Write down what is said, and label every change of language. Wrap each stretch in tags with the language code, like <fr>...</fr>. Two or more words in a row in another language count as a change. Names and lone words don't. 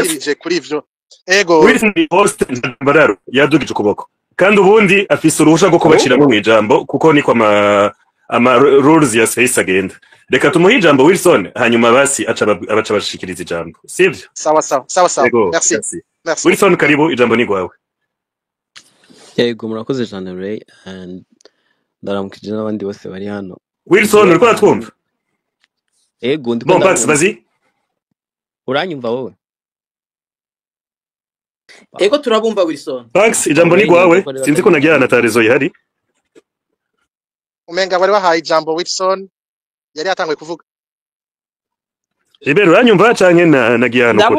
<rn>nshikirije kuri ivyo ego Wilson host Bararo yadugije ukuboko kandi ubundi afise uruhusha rwo kubashiramo mu ijambo kuko niko ama rules ya space agenda reka tumuhe ijambo Wilson hanyuma basi abaca bashikiriza ijambo sivyo sawa Yego, merci merci. merci Wilson karibu ijambo ni gwawe Yego murakoze cyane Ray and ndaramukije n'abandi bose bari hano. Wilson uriko uratwumva Yego ndiko</rn> <fr>bon Pax vas-y</fr> <rn>uranyumva wowe? ego turabumva Wilson. Pax ijambo ni gwawe sinzi ko nagira na tarezo ihari umenga bari bahaye ijambo Wilson yari yatanguye kuvuga Ibero uranyumva canke nagiye hano kure</rn>